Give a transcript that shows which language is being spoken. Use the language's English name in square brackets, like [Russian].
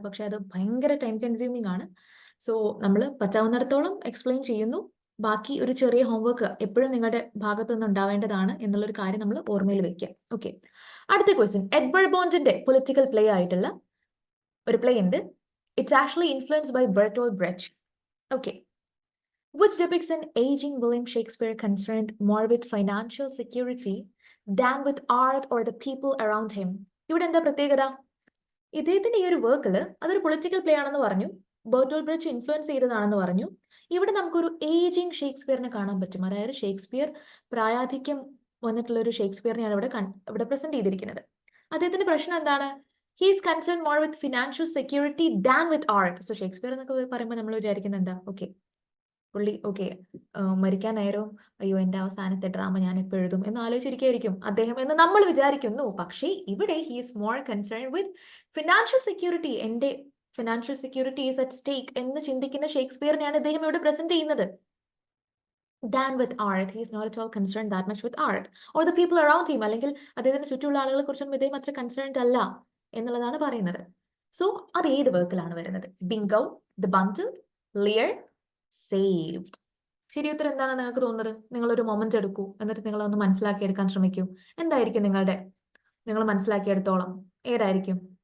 [Malayalam] പക്ഷെ അത് ഭയങ്കര ടൈം കൺസ്യൂമിംഗ് ആണ്. സോ നമ്മൾ പറ്റാവുന്നിടത്തോളം എക്സ്പ്ലെയിൻ ചെയ്യുന്നു. ബാക്കി ഒരു ചെറിയ ഹോംവർക്ക് എപ്പോഴും നിങ്ങളുടെ ഭാഗത്തു നിന്ന് ഉണ്ടാവേണ്ടതാണ് എന്നുള്ളൊരു കാര്യം നമ്മൾ ഓർമ്മയിൽ വെക്കുക. ഓക്കെ, അടുത്ത ക്വസ്റ്റ്യൻ, എഡ്വേർഡ് ബോണ്ടിന്റെ പൊളിറ്റിക്കൽ പ്ലേ ആയിട്ടുള്ള ഒരു പ്ലേ ഉണ്ട്. [English] It's actually influenced by Bertolt Brecht. Okay, which depicts an aging William Shakespeare concerned more with financial security than with art or the people around him. [Malayalam] ഇവിടെ എന്താ പ്രത്യേകത? ഇദ്ദേഹത്തിന്റെ ഈ ഒരു വർക്കിൽ അതൊരു പൊളിറ്റിക്കൽ പ്ലേ ആണെന്ന് പറഞ്ഞു, ബെർട്ടോൾഡ് ബ്രെച്ച് ഇൻഫ്ലുവൻസ് ചെയ്തതാണെന്ന് പറഞ്ഞു. ഇവിടെ നമുക്കൊരു ഏജിങ് ഷേക്സ്പിയറിനെ കാണാൻ പറ്റും. അതായത് ഷേക്സ്പിയർ പ്രായാധിക്യം വന്നിട്ടുള്ള ഒരു ഷേക്സ്പിയറിനെയാണ് ഇവിടെ പ്രസന്റ് ചെയ്തിരിക്കുന്നത്. അദ്ദേഹത്തിന്റെ പ്രശ്നം എന്താണ്? [English] He is concerned more with financial security than with art. [Malayalam] So Shakespeare എന്നൊക്കെ പറയുമ്പോൾ നമ്മൾ വിചാരിക്കുന്നത് എന്താ, ഓക്കെ പുള്ളി ഓക്കെ മരിക്കാൻ നേരവും അയ്യോ എൻ്റെ അവസാനത്തെ ഡ്രാമ ഞാൻ എപ്പോൾ എഴുതും എന്ന് ആലോചിച്ചിരിക്കുകയായിരിക്കും അദ്ദേഹം എന്ന് നമ്മൾ വിചാരിക്കുന്നു. പക്ഷേ ഇവിടെ [English] He is more concern with financial security. [Malayalam] എൻ്റെ [English] financial security is at stake [Malayalam] എന്ന് ചിന്തിക്കുന്ന ഷേക്സ്പിയറിനെയാണ് ഇദ്ദേഹം ഇവിടെ പ്രസന്റ് ചെയ്യുന്നത്. [English] Than with art. He is not at all concerned that much with art or the people around him. [Malayalam] അല്ലെങ്കിൽ അദ്ദേഹത്തിന് ചുറ്റുമുള്ള ആളുകളെ കുറിച്ചൊന്നും ഇദ്ദേഹം അത്ര കൺസേൺഡ് അല്ല എന്നുള്ളതാണ് പറയുന്നത്. സോ അത് ഏത് വർക്കിലാണ് വരുന്നത്? Bingo, the bundle, Lear, saved. ശരി ഉത്തരം എന്താണെന്ന് നിങ്ങൾക്ക് തോന്നുന്നത്? നിങ്ങളൊരു മൊമെന്റ് എടുക്കൂ, എന്നിട്ട് നിങ്ങൾ ഒന്ന് മനസ്സിലാക്കിയെടുക്കാൻ ശ്രമിക്കൂ. എന്തായിരിക്കും നിങ്ങൾ മനസ്സിലാക്കിയെടുത്തോളം ഏതായിരിക്കും?